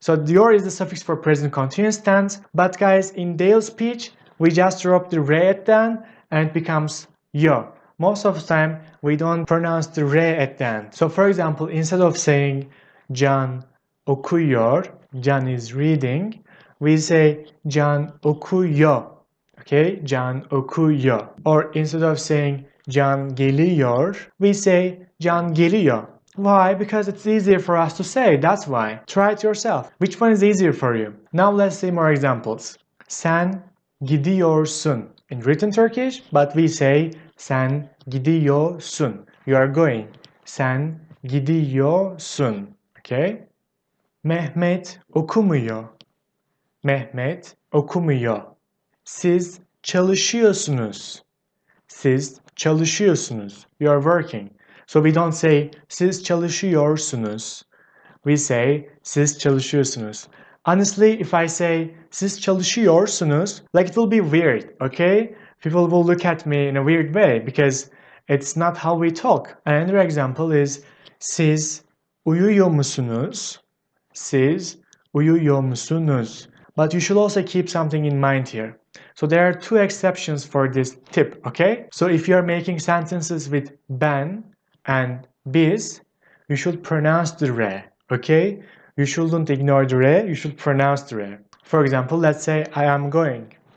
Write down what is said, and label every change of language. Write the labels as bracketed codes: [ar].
[en] So yor is the suffix for present continuous tense. But guys, in daily speech, we just drop the re at the end and it becomes yo. Most of the time, we don't pronounce the re at the end. So for example, instead of saying [tr] Can okuyor, [en] Can is reading, we say Can okuyor. Okay, [tr] Can okuyor. [en] Or instead of saying [tr] Can geliyor, [en] we say Can geliyor. Why? Because it's easier for us to say, that's why. Try it yourself. Which one is easier for you? Now let's see more examples. [tr] Sen gidiyorsun [en] in written Turkish, but we say [tr] sen gidiyorsun. [en] You are going. [tr] Sen gidiyorsun. [en] Okay? [tr] Mehmet okumuyor. Mehmet okumuyor. Siz çalışıyorsunuz. Siz çalışıyorsunuz. [en] You are working. So we don't say [tr] siz çalışıyorsunuz. [en] We say siz çalışıyorsunuz. Honestly, if I say [tr] siz çalışıyorsunuz, [en] like it will be weird, okay? People will look at me in a weird way because it's not how we talk. Another example is [tr] siz uyuyor musunuz? Siz uyuyor musunuz? [en] But you should also keep something in mind here. So there are two exceptions for this tip, okay? So if you're making sentences with ben and biz, you should pronounce the re, okay? You shouldn't ignore the re, you should pronounce the re. For example, let's say I am going.